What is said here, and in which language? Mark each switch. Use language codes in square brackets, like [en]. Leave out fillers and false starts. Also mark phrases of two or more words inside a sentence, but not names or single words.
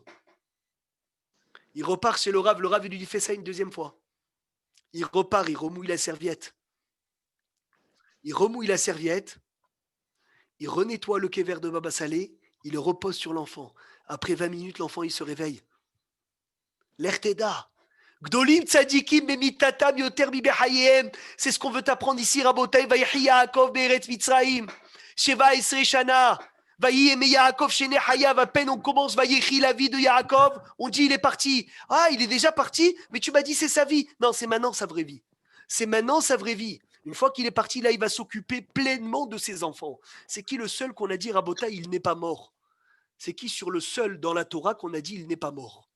[fr] Il repart chez le Rav, il lui dit, fais ça une deuxième fois. Il repart, il remouille la serviette. Il remouille la serviette, il renettoie le kéver de Baba Saleh, il le repose sur l'enfant. Après 20 minutes, l'enfant, il se réveille. L'erteda. [he] גדולים צדיקים במיתתם יותר מבחייהם. [fr] C'est ce qu'on veut apprendre ici, Rabotai. [he] ויחי יעקב בארץ מצרים. שבע עשרה שנה. ויהיו ימי יעקב שני חייו. [fr] À peine on commence, vayehi la vie de Yaakov. On dit, il est parti. Ah, il est déjà parti, mais tu m'as dit, c'est sa vie. Non, c'est maintenant sa vraie vie. C'est maintenant sa vraie vie. Une fois qu'il est parti, là, il va s'occuper pleinement de ses enfants. C'est qui le seul qu'on a dit, Rabotai, il n'est pas mort? C'est qui sur le seul dans la Torah qu'on a dit, il n'est pas mort?